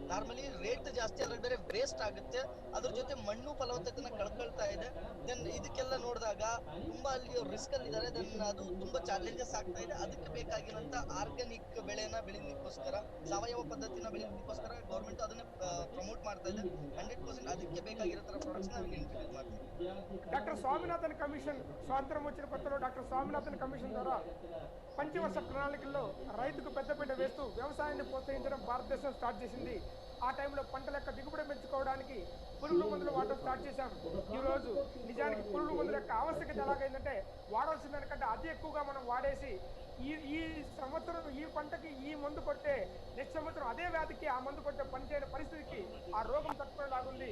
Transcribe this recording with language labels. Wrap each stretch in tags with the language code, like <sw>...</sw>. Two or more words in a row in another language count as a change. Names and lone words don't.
<en>normally rate</en> <kn>ಜಾಸ್ತಿ ಆದ್ರೆ ಬೇರೆ ವೇಸ್ಟ್ ಆಗುತ್ತೆ. ಅದ್ರ ಜೊತೆ ಮಣ್ಣು ಫಲವತ್ತತೆನ ಕಳ್ಕೊಳ್ತಾ ಇದೆ. ದೆನ್ ಇದಕ್ಕೆಲ್ಲ ನೋಡಿದಾಗ ತುಂಬಾ ಅಲ್ಲಿ ರಿಸ್ಕ್ ಅಲ್ಲಿ ಇದ್ದಾರೆ. ದೆನ್ ಅದು ತುಂಬಾ ಚಾಲೆಂಜಸ್ ಆಗ್ತಾ ಇದೆ. ಅದಕ್ಕೆ ಬೇಕಾಗಿರೋಂತ ಆರ್ಗಾನಿಕ್ ಬೆಳೆನ ಬೆಳಿಲಿಕ್ಕೋಸ್ಕರ, ಸಾವಯವ ಪದ್ಧತಿನ ಬೆಳಿಲಿಕ್ಕೋಸ್ಕರ ಗೌರ್ಮೆಂಟ್ ಅದನ್ನ ಪ್ರಮೋಟ್ ಮಾಡ್ತಾ ಇದೆ. 100% ಅದಕ್ಕೆ ಬೇಕಾಗಿರೋ ತರ ಪ್ರಾಡಕ್ಟ್ಸ್ ನಾವು ಇಂಟ್ರೊಡ್ಯೂಸ್ ಮಾಡ್ತೀವಿ.</kn> <te>డాక్టర్ స్వామినాథన్ కమిషన్ స్వాతంత్రం వచ్చిన కొత్తలో డాక్టర్ స్వామినాథన్ కమిషన్ ద్వారా పంచవర్ష ప్రణాళికల్లో రైతుకు పెద్దపీట వేస్తూ వ్యవసాయాన్ని ప్రోత్సహించడం భారతదేశం స్టార్ట్ చేసింది. ఆ టైంలో పంటల యొక్క దిగుబడి పెంచుకోవడానికి పురుగుల మందులు వాడడం స్టార్ట్ చేశాం. ఈరోజు నిజానికి పురుగుల మందుల యొక్క ఆవశ్యకత ఎలాగైందంటే వాడాల్సిన దానికంటే అతి ఎక్కువగా మనం వాడేసి ఈ సంవత్సరం ఈ పంటకి ఈ మందు కొట్టే నెక్స్ట్ సంవత్సరం అదే వ్యాధికి ఆ మందు కొట్టే పని చేయని పరిస్థితికి ఆ రోగం తట్టుకునేలాగుంది.</te>